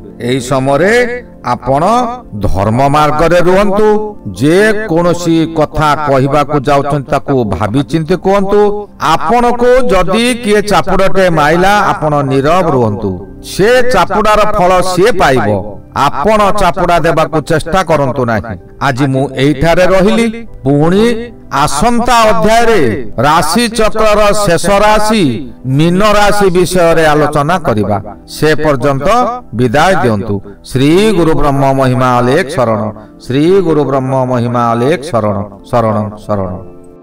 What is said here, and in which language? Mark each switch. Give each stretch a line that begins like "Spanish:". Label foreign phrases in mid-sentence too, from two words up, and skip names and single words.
Odia: ଏହି ସମୟ ଆପଣ ଧର୍ମ ମାର୍ଗ ରେ ରୁହନ୍ତୁ ଯେ କୌଣସି କଥା କହିବା କୁ ଯାଉଛନ୍ତି ତାକୁ ଭାବି ଚିନ୍ତି କହନ୍ତୁ ଆପଣ କୁ ଯଦି କିଏ ଚାପୁଡ଼ାଟେ ମାରିଲା ଆପଣ ନୀରବ ରୁହନ୍ତୁ ସେ ଚାପୁଡ଼ାର ଫଳ ସେ ପାଇବ ଆପଣ ଚାପୁଡ଼ା ଦେବା କୁ ଚେଷ୍ଟା କରନ୍ତୁ ନାହିଁ। ଆଜି ମୁଁ ଏଠାରେ ରହିଲି ପୁଣି ଆସନ୍ତା ଅଧ୍ୟାୟ ରେ ରାଶି ଚକ୍ର ଶେଷ ରାଶି ମୀନ ରାଶି ବିଷୟ ରେ ଆଲୋଚନା କରିବା ସେ ପର୍ଯ୍ୟନ୍ତ ବିଦାୟ ଦିଅନ୍ତୁ। ଶ୍ରୀ ଗୁରୁ ବ୍ରହ୍ମ ମହିମା ଅଲେଖ ଶରଣ ଶ୍ରୀ ଗୁରୁ ବ୍ରହ୍ମ ମହିମା ଅଲେଖ ଶରଣ ଶରଣ ଶରଣ।